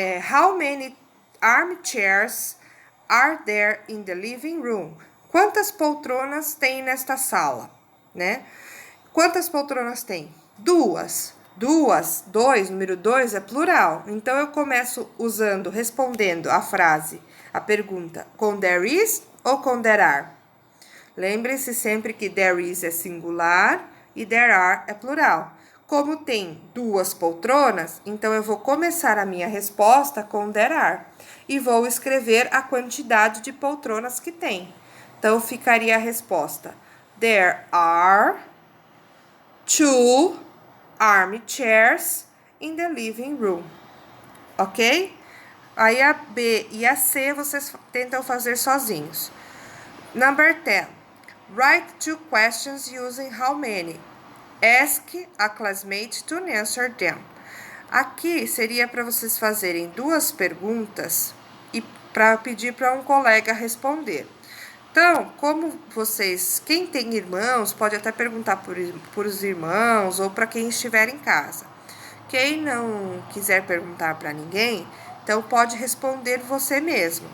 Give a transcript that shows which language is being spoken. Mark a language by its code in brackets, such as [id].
[en] How many armchairs are there in the living room? [pt] Quantas poltronas tem nesta sala, né? Quantas poltronas tem? 2. 2, número 2 é plural. Então, eu começo respondendo a pergunta com there is ou com there are? Lembre-se sempre que there is é singular e there are é plural. Como tem 2 poltronas, então eu vou começar a minha resposta com there are e vou escrever a quantidade de poltronas que tem. Então, ficaria a resposta: [en] There are 2 armchairs in the living room. Ok? [pt] Aí a B e a C vocês tentam fazer sozinhos. [en] Number 10. Write 2 questions using how many. Ask a classmate to answer them. [pt] Aqui seria para vocês fazerem 2 perguntas e para pedir para um colega responder. Então, como quem tem irmãos, pode até perguntar por os irmãos ou para quem estiver em casa. Quem não quiser perguntar para ninguém, então pode responder você mesmo.